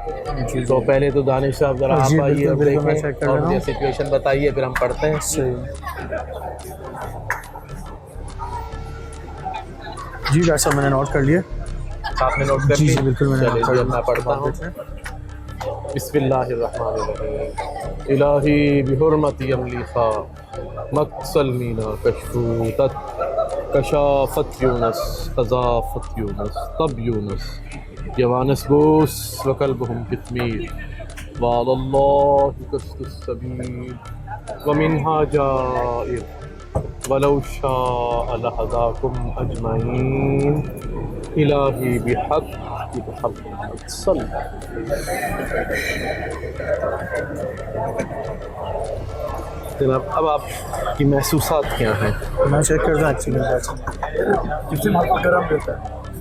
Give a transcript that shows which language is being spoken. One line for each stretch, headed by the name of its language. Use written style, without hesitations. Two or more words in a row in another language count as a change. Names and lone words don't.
Urdu: تو پہلے تو دانش صاحب ذرا آپ آئیے اور دیکھیں اور مجھے سچویشن بتائیے, پھر ہم پڑھتے ہیں. جی ڈاکٹر صاحب میں نے نوٹ کر لیے. آپ نے نوٹ کر لی؟ جی بالکل میں نے نوٹ کر میں پڑھتا ہوں.
Arabic: بسم اللہ الرحمن الرحیم. الہی بحرمت یملیخا مکسلمینا کشفوتت کشافت یونس قذافت یونس طب یونس یوانس بوس وقلبهم کثمیر وعلى الله قصد السبیل ومنها جائر ولو شاء لهداكم اجمعین. الہی بحق محمد صلی.
Urdu: جناب اب آپ کی محسوسات کیا ہیں؟ میں چیک کرتا ہوں ایکچولی جسم آپ کو گرم رہتا ہے.